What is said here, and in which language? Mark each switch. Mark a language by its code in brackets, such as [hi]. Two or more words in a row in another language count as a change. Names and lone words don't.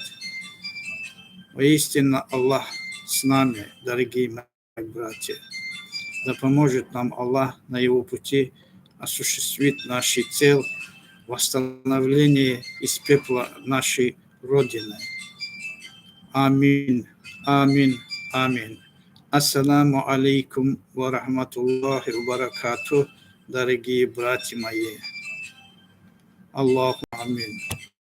[ru] Воистину Аллах с нами, дорогие мои братья. Да поможет нам Аллах на его пути осуществить наши цели восстановления из пепла нашей Родины. Амин, амин, амин. [ar] السلام عليكم ورحمة الله وبركاته, [ru] дорогие братья мои. [ar] الله آمين.